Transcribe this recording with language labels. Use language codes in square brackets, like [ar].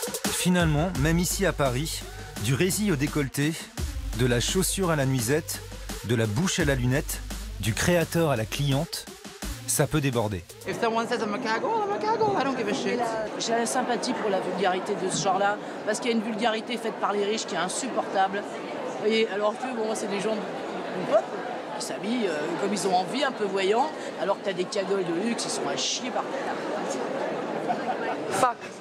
[fr] Finalement, même ici à Paris, du résil au décolleté, de la chaussure à la nuisette, de la bouche à la lunette, du créateur à la cliente, ça peut déborder. [en] If someone says I'm a caggle, I don't give a shit. [fr] J'ai la sympathie pour la vulgarité de ce genre-là, parce qu'il y a une vulgarité faite par les riches qui est insupportable. Et alors que, bon, c'est des gens du peuple qui s'habillent comme ils ont envie, un peu voyants, alors que t'as des cagoles de luxe, ils sont à chier par terre. [en] Fuck.